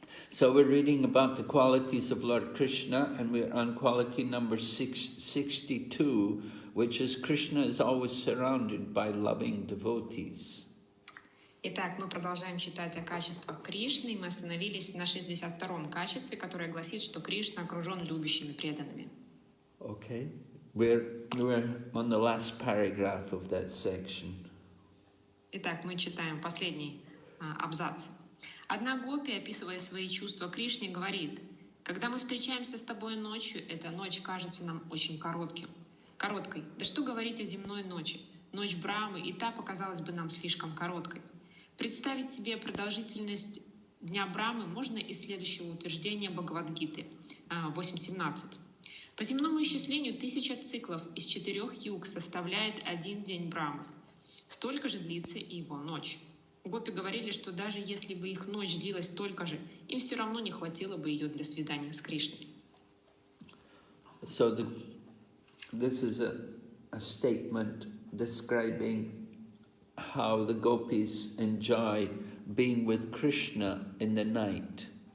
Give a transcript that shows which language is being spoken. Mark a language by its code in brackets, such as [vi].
[en] So we're reading about the qualities of Lord Krishna, and we're on quality number 62, which is Krishna is always surrounded by loving devotees. [ru] Итак, мы продолжаем читать о качествах Кришны, и мы остановились на 62-м качестве, которое гласит, что Кришна окружен любящими преданными. [en] Okay, we're on the last paragraph of that section. [ru] Итак, мы читаем последний абзац. Одна гопи, описывая свои чувства Кришне, говорит: «Когда мы встречаемся с тобой ночью, эта ночь кажется нам очень короткой. Да что говорить о земной ночи? Ночь Брамы и та показалась бы нам слишком короткой. Представить себе продолжительность дня Брамы можно из следующего утверждения Бхагавад-гиты 8.17. По земному исчислению 1000 циклов из 4 юг составляет один день Брамы. Столько же длится и его ночь». Гопи говорили, что даже если бы их ночь длилась столько же, им все равно не хватило бы ее для свидания с Кришной. [en] So this is a statement describing how the gopis enjoy being with Krishna in the night.